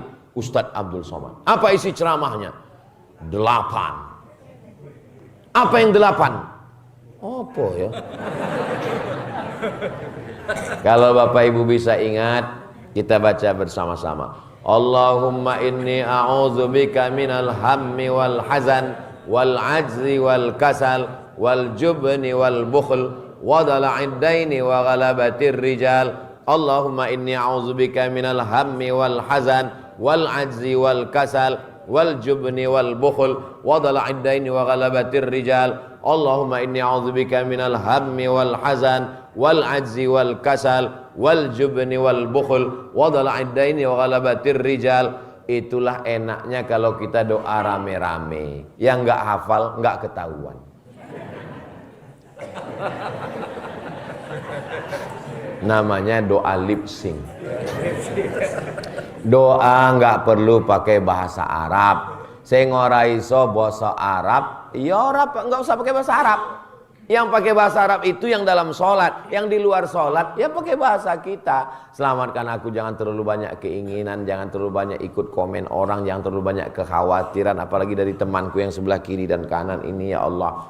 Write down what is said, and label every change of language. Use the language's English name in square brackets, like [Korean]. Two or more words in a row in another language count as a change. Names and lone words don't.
[Indonesian] Ustadz Abdul Somad. Apa isi ceramahnya? 8. Apa yang 8? Apa ya? Kalau Bapak Ibu bisa ingat, kita baca bersama-sama. [Arabic] اللهم إني أعوذ بك من الهم والحزن والعجز والكسل والجبن والبخل وضلع الدين وغلبة الرجال. اللهم إني أعوذ بك من الهم والحزن والعجز والكسل والجبن والبخل وضلع الدين وغلبة الرجال. اللهم إني أعوذ بك من الهم والحزن والعجز والكسل والجبن والبخل وضلع الدين وغلبة الرجال. [Indonesian] Itulah enaknya kalau kita doa rame-rame. Yang enggak hafal enggak ketahuan. Namanya doa [English] lip sync. [Indonesian] Doa enggak perlu pakai bahasa Arab. [Javanese] Sing ora iso basa Arab, ya ora [Indonesian] enggak usah pakai bahasa Arab. Yang pakai bahasa Arab itu yang dalam sholat, yang di luar sholat ya pakai bahasa kita. Selamatkan aku, jangan terlalu banyak keinginan, jangan terlalu banyak ikut komen orang, jangan terlalu banyak kekhawatiran, apalagi dari temanku yang sebelah kiri dan kanan ini [Arabic] يا الله.